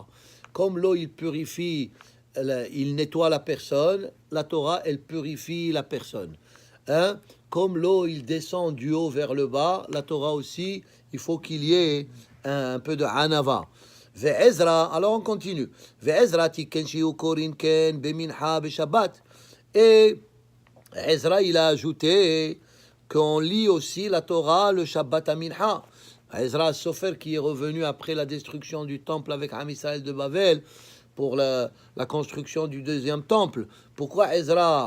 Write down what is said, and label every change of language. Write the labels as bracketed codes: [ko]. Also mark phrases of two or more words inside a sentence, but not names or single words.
[fr] Comme l'eau, il purifie, il nettoie la personne, la Torah, elle purifie la personne. Hein? Comme l'eau, il descend du haut vers le bas, la Torah aussi, il faut qu'il y ait un peu de hanava. Ve'ezra, alors on continue. [he] ועזרא תיקן שיהו קורין כן במנחה בשבת. [fr] Et Ezra, il a ajouté qu'on lit aussi la Torah le Shabbat à Mincha. Ezra Sofer, qui est revenu après la destruction du temple avec Am Israël de Babel pour la construction du deuxième temple. Pourquoi Ezra?